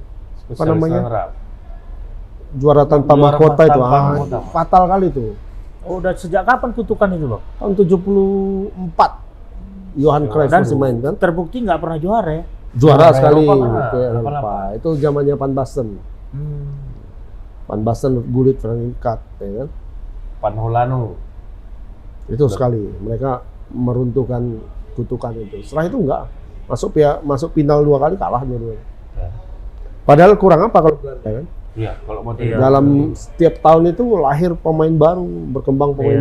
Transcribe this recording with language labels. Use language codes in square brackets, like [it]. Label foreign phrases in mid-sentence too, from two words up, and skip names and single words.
[id] Spesialis namanya? runner-up. Juara tanpa Juara mahkota itu. tanpa mahkota. Fatal kali itu. Oh, udah sejak kapan kutukan itu, Bang? Tahun 74. Johan Cruyff Dan masih main kan? terbukti nggak pernah juara ya. Juara Juara sekali. Eropa pernah. Ke Eropa. Eropa. Itu zamannya Van Basten. Van Basten, Gullit, Frank Rijkaard, ya kan? Van Holano. Itu sekali. Mereka meruntuhkan kutukan itu. Setelah itu enggak. Masuk final 2 kali kalah dua-duanya. Ya. Padahal kurang apa kalau Belanda kan? Iya, kalau mau Iya. Dalam setiap tahun itu lahir pemain baru, berkembang pemain